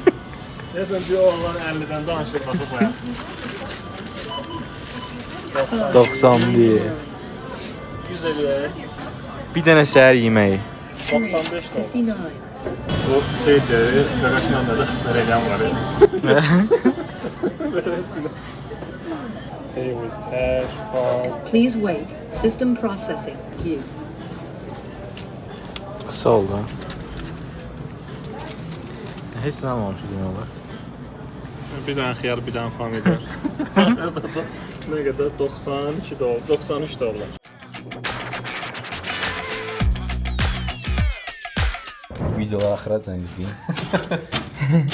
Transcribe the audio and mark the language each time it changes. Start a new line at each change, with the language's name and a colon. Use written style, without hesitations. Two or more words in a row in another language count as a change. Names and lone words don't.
Azerbaijani: Deyəsən, bir oğlan 50-dən danışır, baxıb bayan. 90 deyil. 100 eləyək. Bir dənə səhər yeməyi. 95 də oldu. $59. Bu şeydir, Qaqaşyan'da da xisar eləyən var ya.
English: Pay with cash, card. Please wait. System processing. You.
Azerbaijani: Qısa oldu. Heç nə almamışıq demək olar. Bir dənə xiyar, bir dənə pomidor. Nə qədər? 92 dollar, 93 dollar. Videoları axıracan izləyin.